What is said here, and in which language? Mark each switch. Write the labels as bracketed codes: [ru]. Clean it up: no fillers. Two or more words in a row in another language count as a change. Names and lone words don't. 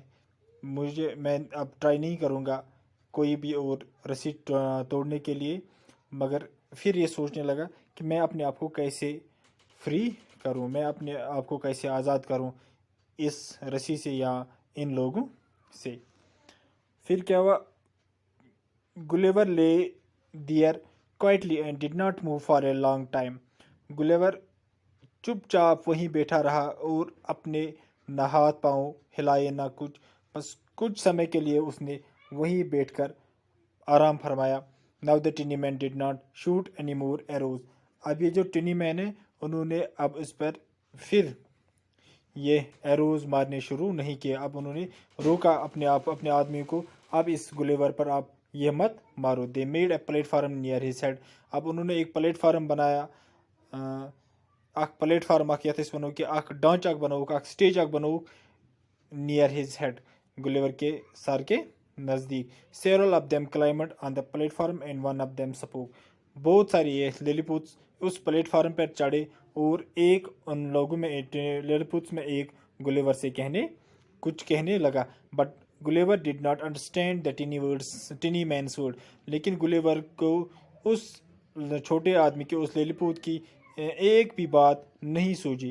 [hi] मैं अब ट्राई नहीं करूँगा कोई भी और रस्सी तोड़ने के लिए. मगर फिर ये सोचने लगा कि मैं अपने आप को कैसे फ्री करूं, मैं अपने आप को कैसे आज़ाद करूं इस रस्सी से या इन लोगों से. फिर क्या हुआ? [en] Gulliver lay there quietly and did not move for a long time. [hi] गुलिवर चुपचाप वहीं बैठा रहा और अपने ना हाथ पाँव हिलाए ना कुछ. बस कुछ समय के लिए उसने वहीं बैठकर आराम फरमाया. [en] Now the tiny man did not shoot any more arrows. [hi] अब ये जो [en] tiny man [hi] है उन्होंने अब इस पर फिर ये एरोज मारने शुरू नहीं किए. अब उन्होंने रोका अपने आदमी को, अब इस गुलिवर पर आप ये मत मारो. [en] They made a platform near his head. [hi] अब उन्होंने एक प्लेटफार्म बनाया. [ks] अख प्लेटफार्म आख यथस वनो कि अख डांच अख बनोक अख स्टेज अख बनोक [en] near his head, [hi] गुलिवर के सर के नज़दीक. [en] Several of them climbed on the platform and one of them spoke. [hi] बहुत सारी ये लिलीपुट्स उस प्लेटफार्म पर चढ़े और एक उन लोगों में लिलीपुट्स में एक गुलिवर से कुछ कहने लगा. [en] But Gulliver did not understand the tiny man's word. [hi] लेकिन गुलिवर को उस छोटे आदमी के उस लिलीपुट की एक भी बात नहीं सूझी.